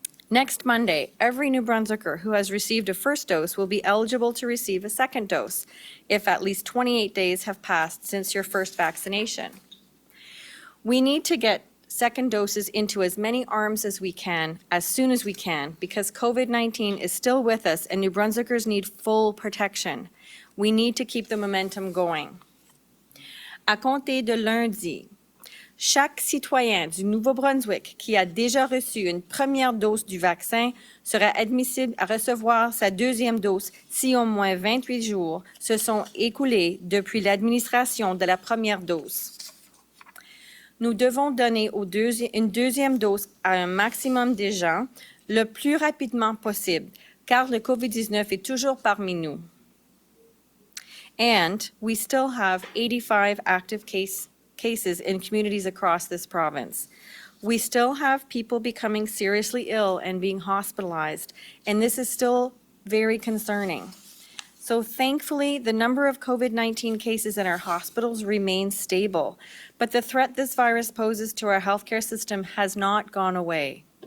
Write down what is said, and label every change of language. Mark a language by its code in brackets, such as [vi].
[en] Next Monday, every New Brunswicker who has received a first dose will be eligible to receive a second dose if at least 28 days have passed since your first vaccination. We need to get second doses into as many arms as we can, as soon as we can, because COVID-19 is still with us and New Brunswickers need full protection. We need to keep the momentum going. [fr] À compter de lundi, chaque citoyen du Nouveau-Brunswick qui a déjà reçu une première dose du vaccin sera admissible à recevoir sa deuxième dose si au moins 28 jours se sont écoulés depuis l'administration de la première dose. Nous devons donner une deuxième dose à un maximum de gens le plus rapidement possible, car le COVID-19 est toujours parmi nous. [en] And we still have 85 active cases in communities across this province. We still have people becoming seriously ill and being hospitalized, and this is still very concerning. So thankfully, the number of COVID-19 cases in our hospitals remains stable, but the threat this virus poses to our healthcare system has not gone away.